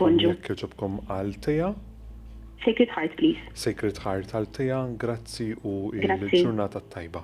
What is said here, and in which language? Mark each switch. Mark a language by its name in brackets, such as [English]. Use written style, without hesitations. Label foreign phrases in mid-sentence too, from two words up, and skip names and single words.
[Maltese] Bonġu. jekk jogħġobkom għal Teja. [English] Sacred Heart, please. [Maltese] Sacred Heart għal Teja, grazzi u Grazzi. il-ġurnata tajba.